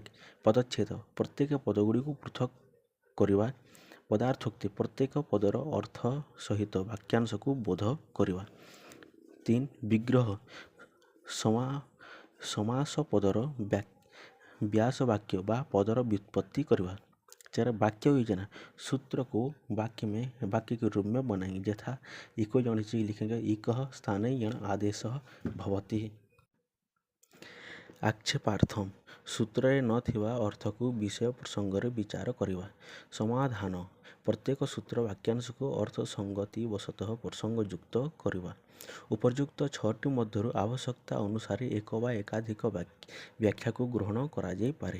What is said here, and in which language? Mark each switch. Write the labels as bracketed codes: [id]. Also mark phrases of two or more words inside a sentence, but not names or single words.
[or] ପଦଚ୍ଛେଦ ପ୍ରତ୍ୟେକ ପଦଗୁଡ଼ିକୁ ପୃଥକ୍ କରିବା। ପଦାର୍ଥୋକ୍ତି ପ୍ରତ୍ୟେକ ପଦର ଅର୍ଥ ସହିତ ବାକ୍ୟାଂଶକୁ ବୋଧ କରିବା। 3. ବିଗ୍ରହ ସମାସ ପଦର ବ୍ୟାସବାକ୍ୟ ବା ପଦର व्युत्पत्ति କରିବା। 4. [hi] वाक्य योजना सूत्र को वाक्य के रूप में बनाएंगे। यथा इको जनित लिखेंगे [sa] इकः स्थाने यण आदेशः भवति। [or] आक्षेपार्थम सूत्ରରେ ନଥିବା ଅର୍ଥକୁ ବିଷୟ ପ୍ରସଙ୍ଗରେ ବିଚାର କରିବା। ସମାଧାନ ପ୍ରତ୍ୟେକ ସୂତ୍ର ବାକ୍ୟାଂଶକୁ ଅର୍ଥ ସଂଗତି ବଶତଃ ପ୍ରସଙ୍ଗଯୁକ୍ତ କରିବା। ଉପର୍ଯ୍ୟୁକ୍ତ 6ଟି ମଧ୍ୟରୁ ଆବଶ୍ୟକତା ଅନୁସାରେ ଏକ ବା ଏକାଧିକ ବ୍ୟାଖ୍ୟାକୁ ଗ୍ରହଣ କରାଯାଇପାରେ।